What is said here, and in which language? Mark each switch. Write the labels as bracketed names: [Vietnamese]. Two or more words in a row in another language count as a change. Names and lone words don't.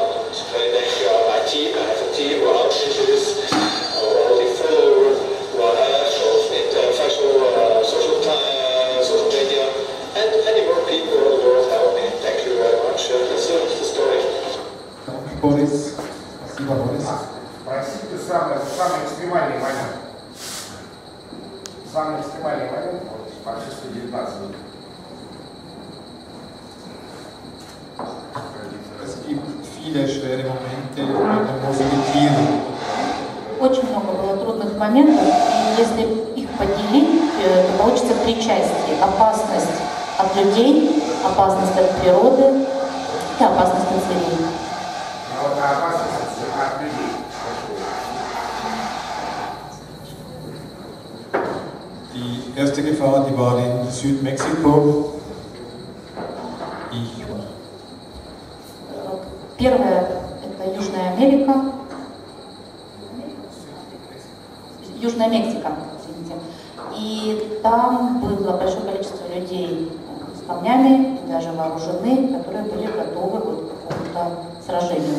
[English] thank my team. I have a team who outreaches, all the followers who I have of social media, and many more people in the world help me. Thank you very much. That's the story. Boris. [Russian] Спасибо, Борис. Простите, самый экстремальный момент. Самый экстремальный момент, вот, почти 119 минут. [German] Es gibt viele schwere Momente mit dem Hospitieren. [Russian] Очень много было трудных моментов, и если их поделить, то получится три части. Опасность от людей, опасность от природы и опасность от зверей. Но вот опасность от людей. [German] Die erste Gefahr, die war in Südmexiko. [Russian] Первое – это Южная Америка, Южная Мексика, извините. И там было большое количество людей с камнями, и даже вооружены, которые были готовы вот к какому-то сражению.